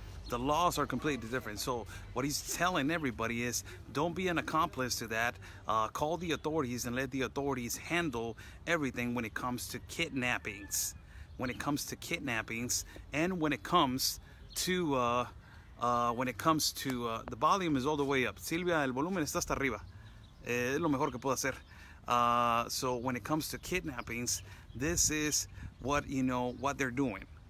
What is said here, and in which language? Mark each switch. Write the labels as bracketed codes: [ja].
[en] The laws are completely different. So what he's telling everybody is, don't be an accomplice to that. Call the authorities and let the authorities handle everything when it comes to kidnappings. When it comes to kidnappings, and when it comes to the volume is all the way up. [es] Silvia, el volumen está hasta arriba. Es lo mejor que puedo hacer. [en] So when it comes to kidnappings, this is what they're doing.